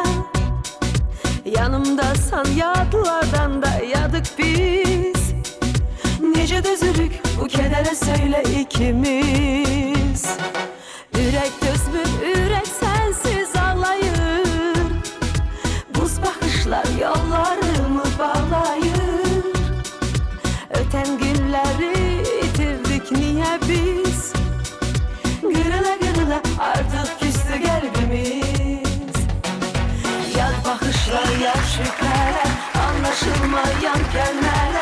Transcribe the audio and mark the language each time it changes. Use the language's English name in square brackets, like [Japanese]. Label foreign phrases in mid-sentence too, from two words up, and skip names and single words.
[Azerbaijani] Yanımdasan yadlardan da yadık biz. Necə dözürük bu kədərə söylə ikimiz. Ürək dözmür, ürək sənsiz ağlayır. Buz baxışlar yollarımı bağlayır. [Turkish] Öten günleri itirdik niye biz? Kırıla kırıla artık küstü kalbimiz. Yad bakışlar, yad şüpheler, anlaşılmayan kelimeler.